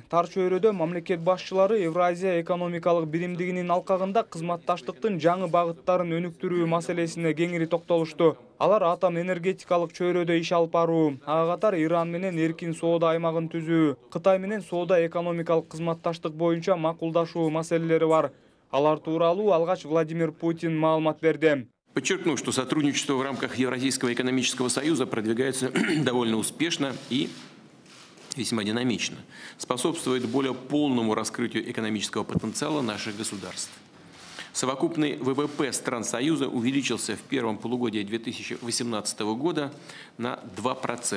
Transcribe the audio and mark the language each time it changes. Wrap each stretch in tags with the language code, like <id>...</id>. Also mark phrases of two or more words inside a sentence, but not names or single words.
<ky>Тар чөйрөдө мамлекет башчылары Евразия экономикалык биримдигинин алкагында кызматташтыктын жаңы багыттарын өнүктүрүү маселесине кеңири токтолушту. Алар атом энергетикалык чөйрөдө иш алып баруу, ага катар Иран менен эркин соода аймагын түзүү, Кытай менен соода экономикалык кызматташтык боюнча макулдашуу маселелери бар. Алар тууралуу алгач Владимир Путин маалымат берди.</ky> <ru>Подчеркну, что сотрудничество в рамках Евразийского экономического союза продвигается довольно успешно и весьма динамично, способствует более полному раскрытию экономического потенциала наших государств. Совокупный ВВП стран Союза увеличился в первом полугодии 2018 года на 2%.</ru>